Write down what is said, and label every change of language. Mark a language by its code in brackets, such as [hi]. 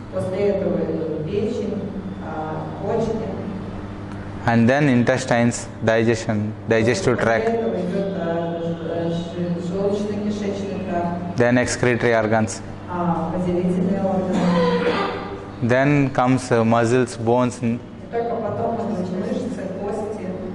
[ru] После этого идут печень, почки. [en] and then intestines, digestive tract, [ru] После этого идет желудочно-кишечный тракт, [en] then excretory organs. [ru] выделительные органы. [en] Then comes muscles, bones, [ru] И только потом идут мышцы, кости.